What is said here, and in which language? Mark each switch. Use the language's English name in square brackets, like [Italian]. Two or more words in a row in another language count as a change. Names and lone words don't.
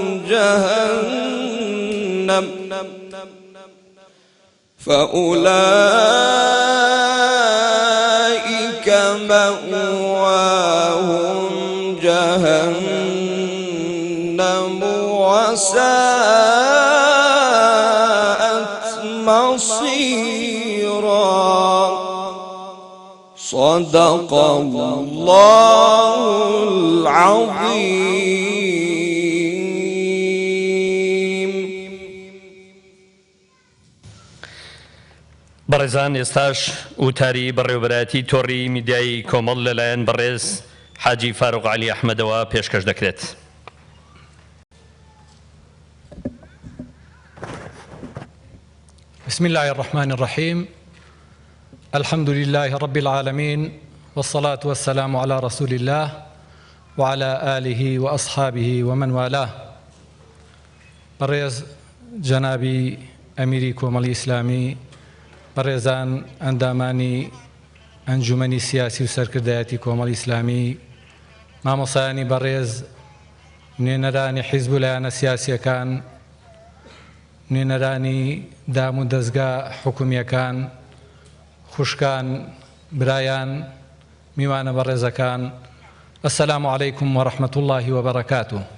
[Arabic] جهنم فأولئك مأواهم جهنم وساءت مصيرا صدق الله العظيم. [Central Kurdish] بەڕێزان ئێستاش وتاری بەڕێوەبەرایەتی تۆڕی میدیایی کۆمەڵ لەلایەن بەڕێز حاجی فاروق علی ئەحمەدەوە پێشکەش دەکرێت. [Arabic] بسم الله الرحمن الرحيم الحمد لله رب العالمين والصلاة والسلام على رسول الله وعلى آله وأصحابه ومن والاه. [Central Kurdish] بەڕێز جەنابی ئەمیری کۆمەڵی ئیسلامی، بەڕێزان ئەندامانی ئەنجومەنی سیاسی و سەرکردایەتی کۆمەڵی ئیسلامی، مامۆسایانی بەڕێز، نوێنەرانی حیزب و لایەنە سیاسیەکان، نوێنەرانی دام و دەستگا حکومیەکان، خوشکان، برایان، میوانە بەڕێزەکان، [Arabic] ئەسەلامو عەلەیکم وەڕەحمەت الله وبەڕەکاتوه.